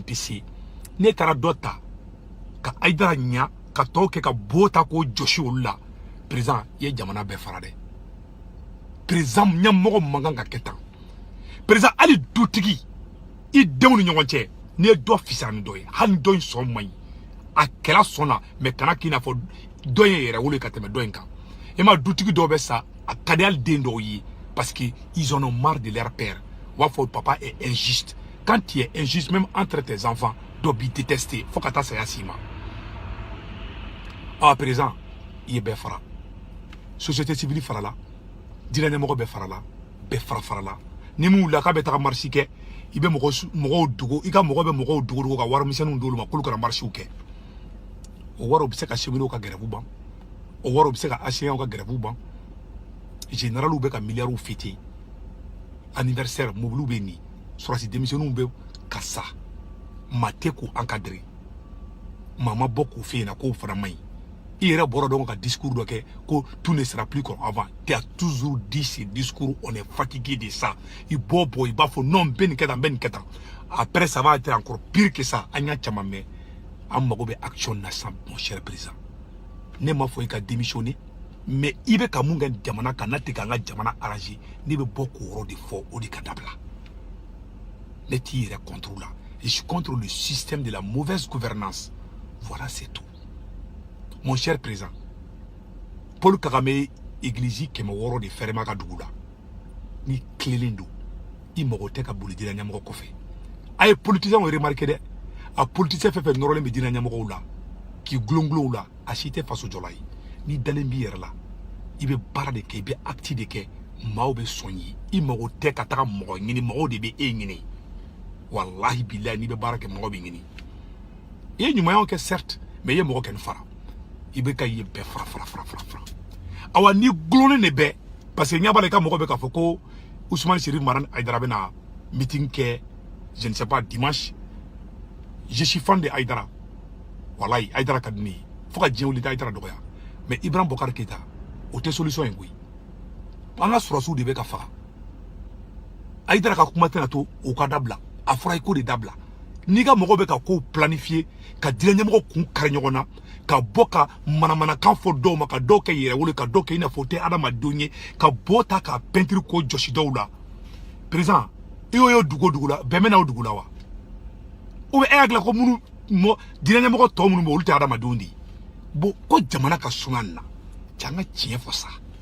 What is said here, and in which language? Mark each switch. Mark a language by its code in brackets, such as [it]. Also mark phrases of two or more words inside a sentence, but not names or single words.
[bm] tɛ se ne taara dɔ ta ka Hayidara ɲa ka tɔw kɛ ka bo ta k'o jɔsi olu la président ye jamana bɛɛ fara dɛ président ɲɛmɔgɔ man kan ka kɛ tan président hali dutigi i denw ni ɲɔgɔn cɛ n'i ye dɔ fisaya ni dɔ ye hali dɔ in sɔn man ɲi a kɛra sɔnna mais kana k'i n'a fɔ dɔ in yɛrɛ wolo ka tɛmɛ dɔ in kan e ma dutigi dɔw bɛ sa a ka di hali den dɔw ye [fr] parce que ils en ont marre de leur père [bm] u b'a fɔ [fr] papa est injuste quand tu es injuste même entre tes enfants [bm] dɔ b'i détester fo ka taa saya s'i ma président i ye bɛɛ fara [fr] société civile [bm] farala diinɛ ɲɛmɔgɔ bɛɛ farala bɛɛ farala ni min wulila k'a bɛ taga marche kɛ i bɛ mɔgɔw dogo i ka mɔgɔ bɛ mɔgɔw dogo ka warimisɛnninw d'olu ma k'olu kana marchew kɛ o wariw bɛ se ka cheminots ka grève ban o wariw bɛ se ka enseignants ka grève ban généraux bɛ ka milliards [fr] fêter anniversaire [bm] mobiliw bɛ nin sɔrɔsi denmisɛnninw bɛ ka sa maa tɛ k'u encadrer maa ma bɔ k'u fɛ yen na k'o fana man ɲi i yɛrɛ bɔra dɔn ka discours dɔ kɛ ko [fr] tout ne sera plus comme avant tu as toujours dit ce discours on est fatigué de ça [bm] i bɔ i b'a fɔ non n bɛ nin kɛ tan [fr] après ça va être encore pire que ça [bm] an y'a caman mɛn an mago bɛ action na sisan [fr] mon cher président [bm] ne m'a fɔ i ka démissionner mais i bɛ ka mun kɛ jamana kan n'a tɛ k'an ka jamana arranger ne bɛ bɔ k'o yɔrɔ de fɔ o de ka dabila ne t'i yɛrɛ [fr] contre la je suis contre le système de la mauvaise gouvernance voilà c'est tout. Mon cher président, [bm] Paul Kagame église kɛmɛ wɔɔrɔ de fɛrɛma ka dugu la ni tilelen don i mago tɛ ka boli diinɛ ɲɛmɔgɔ kɔfɛ a ye [fr] politicien remarqué [bm] dɛ a politicien fɛn fɛn nɔrɔlen bɛ diinɛ ɲɛmɔgɔw la k'i gulongulon la a si tɛ faso jɔla ye n'i dalen b'i yɛrɛ la i bɛ baara de kɛ i bɛ acte de kɛ maaw bɛ sɔn ye i mago tɛ ka taga mɔgɔ ɲini mɔgɔw de bɛ e ɲini [ar] wallahi billahi [bm] n'i bɛ baara kɛ mɔgɔ bɛ ɲini i ye ɲumanyaw kɛ [fr] certes mais [bm] i ye mɔgɔ kɛ ni fara i bɛ ka ye bɛɛ fara awa ni gulonnen de bɛɛ [fr] parce que [bm] ɲɛ b'a la i ka mɔgɔ bɛ k'a fɔ ko Usumani Ceri Maradi Hayidara bɛna meeting kɛ [fr] je ne sais pas dimanche je suis fan de Hayidara [bm] wallahi Hayidara ka di ne ye fo ka diɲɛ wuli tɛ Hayidara dɔgɔya mais Ibrahim Boubacar Keïta o tɛ solution ye koyi an ka sɔrɔsiw de bɛ ka faga Hayidara ka kuma tɛna to o ka dabila a fɔra i ko de dabila n'i ka mɔgɔ bɛ ka kow planifier ka diinɛ ɲɛmɔgɔ kun kari ɲɔgɔn na ka bɔ ka manamanakan fɔ dɔw ma ka dɔw kɛ yɛrɛwolo ka dɔw kɛ i n'a fɔ o tɛ adamadenw ye ka bɔ ta ka peinture ko jɔsi dɔw la président i y'o dugu dugu la bɛn bɛ na o dugu la wa [fr] ou bien [bm] e hakili la ko minnu diinɛ ɲɛmɔgɔ tɔ minnu bɛ olu tɛ adamadenw de ye bon ko jamana ka suma nin na cɛ an ka tiɲɛ fɔ sa